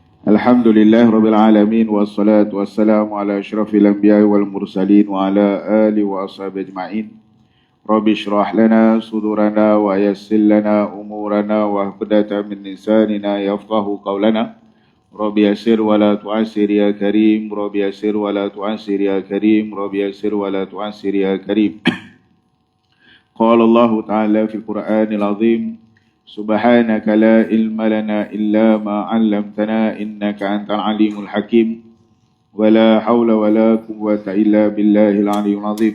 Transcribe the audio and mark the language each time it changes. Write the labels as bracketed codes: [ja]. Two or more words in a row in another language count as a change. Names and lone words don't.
[ar] الحمد لله رب العالمين والصلاة والسلام على أشرف الأنبياء والمرسلين وعلى آله وأصحابه أجمعين. رب اشرح لنا صدورنا ويسر لنا أمورنا واحلل عقدة من لساننا يفقهوا قولنا. رب يسر ولا تعسر يا كريم رب يسر ولا تعسر يا كريم. رب يسر ولا تعسر يا كريم. قال الله تعالى في القرآن العظيم. سبحانك لا علم لنا إلا ما علمتنا إنك أنت العليم الحكيم. ولا حول ولا قوة إلا بالله العلي العظيم.